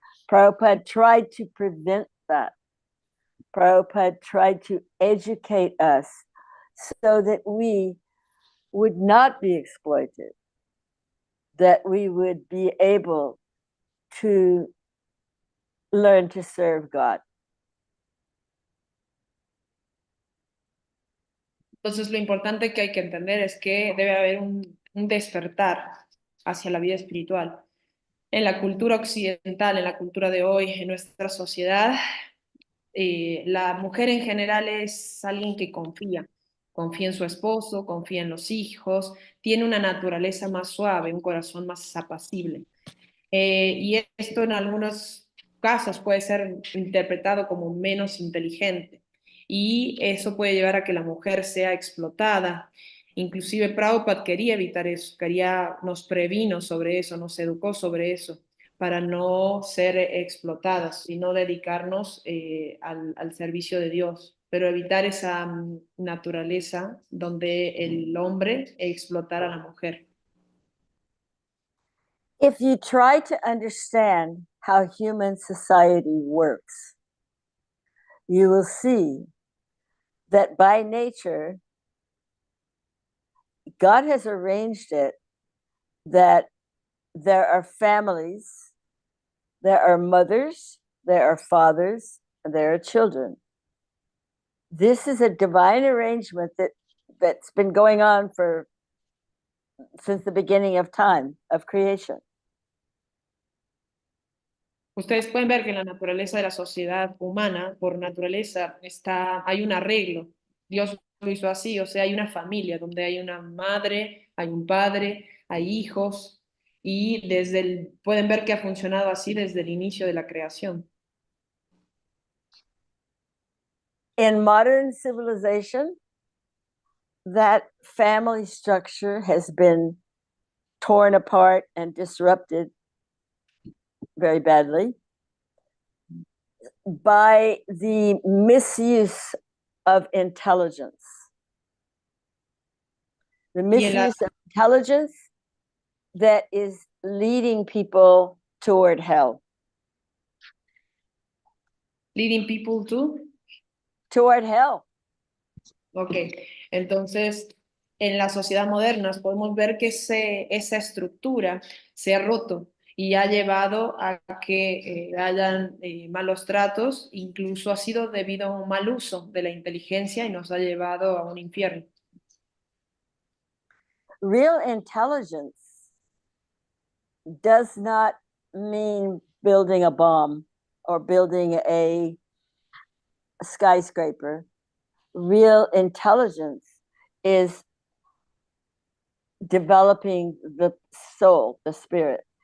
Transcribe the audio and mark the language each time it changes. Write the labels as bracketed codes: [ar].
[en] Prabhupada tried to prevent that. Prabhupada tried to educate us so that we would not be exploited, that we would be able to learn to serve God. [es] Entonces, lo importante que hay que entender es que debe haber un despertar hacia la vida espiritual. En la cultura occidental, en la cultura de hoy, en nuestra sociedad, la mujer en general es alguien que confía en su esposo, confía en los hijos, tiene una naturaleza más suave, un corazón más apacible. Y esto en algunos casos puede ser interpretado como menos inteligente. Y eso puede llevar a que la mujer sea explotada. Inclusive Prabhupada quería evitar eso, nos previno sobre eso, nos educó sobre eso, para no ser explotadas, sino dedicarnos al servicio de Dios, pero evitar esa naturaleza donde el hombre explotara a la mujer. [en] If you try to understand how human society works, you will see that by nature, God has arranged it that there are families, there are mothers, there are fathers, and there are children. This is a divine arrangement that's been going on since the beginning of time, of creation. [es] Ustedes pueden ver que en la naturaleza de la sociedad humana, por naturaleza, hay un arreglo. Dios lo hizo así, o sea, hay una familia donde hay una madre, hay un padre, hay hijos, y pueden ver que ha funcionado así desde el inicio de la creación. [en] In modern civilization, that family structure has been torn apart and disrupted very badly by the misuse of intelligence. The misuse of intelligence that is leading people toward hell. Leading people toward hell. [es] Ok, entonces en la sociedad moderna podemos ver que esa estructura se ha roto y ha llevado a que hayan malos tratos, incluso ha sido debido a un mal uso de la inteligencia y nos ha llevado a un infierno. [en] Real intelligence does not mean building a bomb or building a skyscraper. Real intelligence is developing the soul, the spirit.